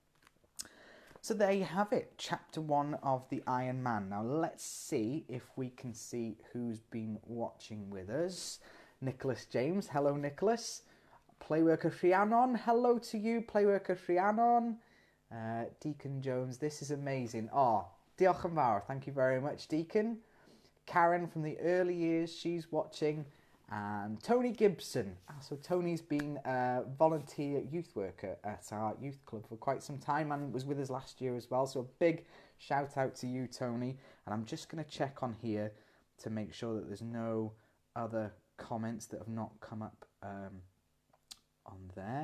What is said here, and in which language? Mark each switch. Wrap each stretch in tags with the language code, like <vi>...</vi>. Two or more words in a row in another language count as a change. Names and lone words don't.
<en>So there you have it, chapter 1 of the Iron Man. Now let's see if we can see who's been watching with us. Nicholas James, hello Nicholas. Playworker Rhiannon, hello to you, Playworker Rhiannon. Deacon Jones, this is amazing.</en> <cy>Oh, diolch yn fawr,</cy> <en>thank you very much, Deacon. Karen from the early years, she's watching. And Tony Gibson. So Tony's been a volunteer youth worker at our youth club for quite some time and was with us last year as well. So a big shout out to you, Tony. And I'm just going to check on here to make sure that there's no other comments that have not come up on there.</en>